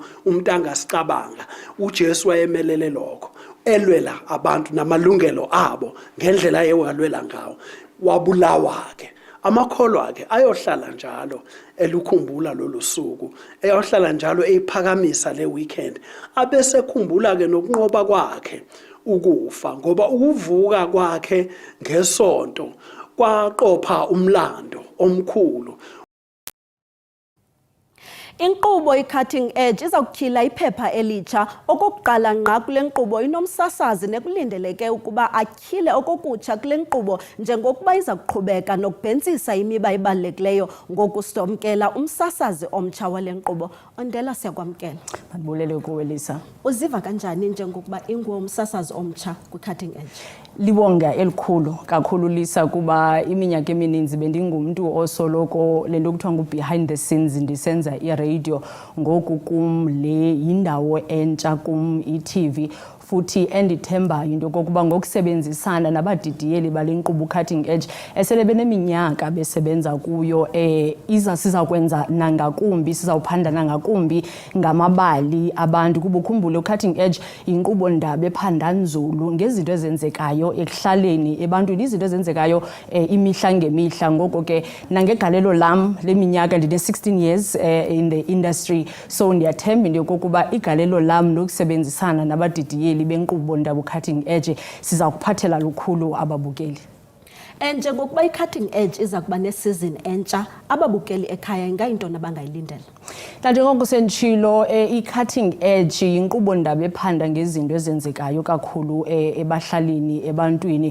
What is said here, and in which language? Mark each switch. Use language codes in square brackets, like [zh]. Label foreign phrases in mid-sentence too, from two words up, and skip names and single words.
[zu] umuntu angasicabanga uJesu wayemelele lokho elwela abantu namalungelo abo ngendlela yewalwela ngawo wabulawa-ke amakholo akhe ayohlala njalo elukhumbula lolu suku ayohlala njalo eyiphakamisa le weekend abesekhumbula-ke nokunqoba kwakhe ukufa ngoba ukuvuka kwakhe ngesonto kwaqopha umlando omkhulu. [xh] Inkqubo i-Cutting Edge iza kutyhila iphepha elitsha okokuqala ngqa kule nkqubo inomsasazi nekulindeleke ukuba atyhile okokutsha kule nkqubo njengokuba iza kuqhubeka nokubhentsisa imiba ebalulekileyo ngokusomkela umsasazi omtsha wale nkqubo. Ondela siyakwamkela. Mandibulele kuwe Lisa. Uziva kanjani njengokuba ingumsasazi omtsha kwi-Cutting Edge? Libonga elikhulu kakhulu Lisa kuba iminyaka emininzi bendingumuntu osoloko lento kuthiwa ngu- [en] behind the scenes [xh] ndisenza radio ngoku kum le yindawo entsha kum i-TV futhi endithembayo into kokuba ngokusebenzisana nabadidiyeli bale nkqubo Cutting Edge esele beneminyaka besebenza kuyo siza kwenza nangakumbi sizawuphanda nangakumbi ngamabali abantu kuba ukhumbule Cutting Edge inkqubo ndaba ephanda nzulu ngezinto ezenzekayo ekuhlaleni ebantwini izinto ezenzekayo imihla ngemihla ngoko ke nangegalelo lam leminyaka ndine [en] 16 years in the industry so [xh] ndiyathemba into kokuba igalelo lam nokusebenzisana nabadidiyeli benkqubo ndaba Cutting Edge siza kuphathela lukhulu ababukeli. Njengokuba i-Cutting Edge iza kuba nesizini entsha ababukeli ekhaya ingayinto nabangayilindela. Njengoko senditshilo i-Cutting Edge yinkqubo ndaba ephanda ngezinto ezenzekayo kakhulu ebahlalini ebantwini.